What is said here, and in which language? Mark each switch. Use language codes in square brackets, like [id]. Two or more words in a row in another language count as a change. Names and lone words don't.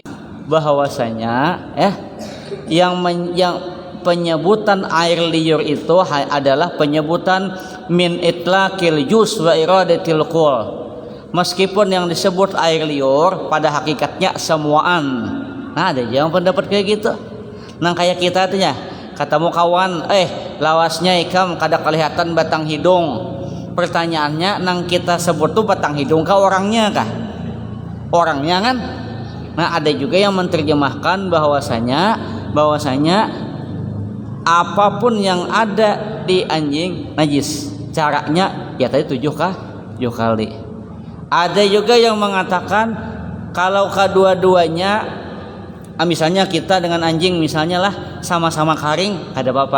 [id] Bahwasanya yang penyebutan air liur itu adalah penyebutan [ar] min itlaqil juz wa iradatil qul. [id] Meskipun yang disebut air liur pada hakikatnya semuaan. Nah, ada yang pendapat kayak gitu. [bjn] Nah, kayak kita tuh ya, katamu kawan, lawasnya ikam kada kelihatan batang hidung. Pertanyaannya, nang kita sebut tuh batang hidung kah orangnya kah? Orangnya kan? [id] Nah, ada juga yang menerjemahkan bahwasanya apapun yang ada di anjing najis. Caranya ya tadi 7 kali. Ada juga yang mengatakan kalau kedua-duanya, misalnya kita dengan anjing misalnya lah sama-sama kering, ada apa-apa.